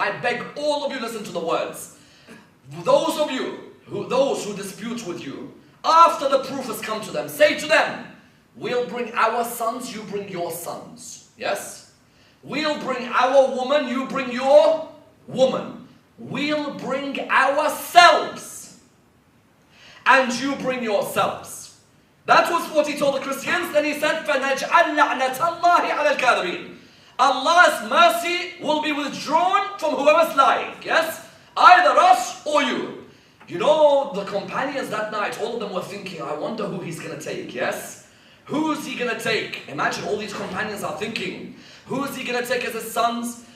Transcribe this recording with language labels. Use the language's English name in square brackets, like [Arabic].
[English] I beg all of you listen to the words. Those of you, those who dispute with you, after the proof has come to them, say to them, we'll bring our sons, you bring your sons. Yes? We'll bring our woman, you bring your woman. We'll bring ourselves, and you bring yourselves. That was what he told the Christians. Then he said, [Arabic] فَنَجْعَلْ لَعْنَةَ اللَّهِ عَلَى الْكَاذِبِينَ. [English] Allah's mercy will be withdrawn from whoever's lying. Yes? Either us or you. You know, the companions that night, all of them were thinking, I wonder who he's going to take. Yes? Who's he going to take? Imagine all these companions are thinking, who's he going to take as his sons?